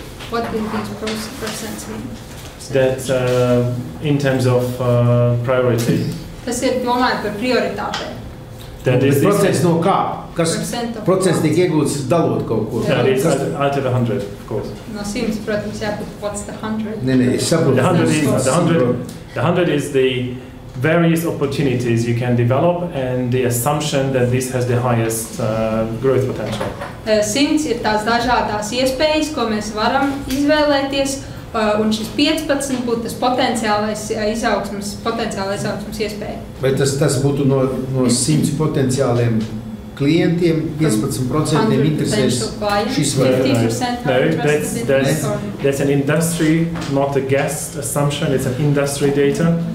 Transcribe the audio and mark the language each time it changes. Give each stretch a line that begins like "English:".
English: What do these percents mean? That in terms of priority.
Latvian: Tas ir domājot par prioritātēm. Procents no kā? Kas procents tiek iegūts dalot kaut ko?
English: That is out of 100, of course.
Latvian: No 100, protams, jābūt,
English: what's the 100?
Latvian: Es saprotu.
English: The 100 is the various opportunities you can develop and the assumption that this has the highest growth potential.
Latvian: 100 ir tās dažādās iespējas, ko mēs varam izvēlēties, un šis 15 būtu tas potenciālais izaugsmas iespēja. Vai tas būtu no 100 potenciāliem klientiem 15% interesēs šis variants?
English: No, that's an industry, not a guest assumption, it's an industry data.